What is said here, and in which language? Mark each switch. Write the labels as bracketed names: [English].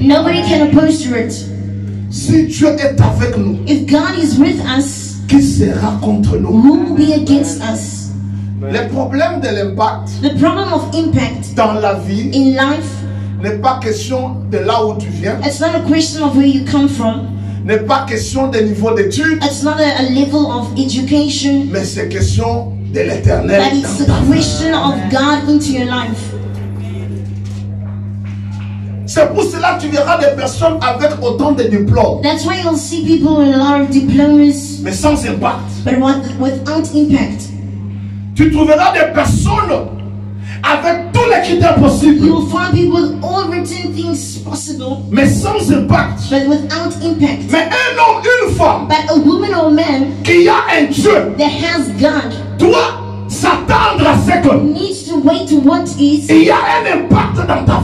[English] nobody can oppose to it. [French] Si Dieu est avec nous, [English] If God is with us, [French] qui sera contre nous? [English] who will be against us? [French] Le problème de l'impact [English] The problem of impact [French] dans la vie [English] in life, [French] n'est pas question de là où tu viens, [English] it's not a question of where you come from. [French] n'est pas question des niveaux d'études, [English] It's not a level of education, [French] mais c'est question de l'éternel. [English] but it's a question of God into your life. [French] C'est pour cela que tu verras des personnes avec autant de diplômes, [English] That's why you'll see people with a lot of diplomas, [French] mais sans impact. [English] but without impact. [French] Tu trouveras des personnes avec tous les critères possibles, [English] You will find people with all written things possible, [French] mais sans impact. [English] but without impact. [French] Mais un homme, une femme [English] But a woman or man [French] qui a un Dieu [English] that has God [French] doit s'attendre à ce que [English] needs to wait to what is. [French] il y a un impact dans ta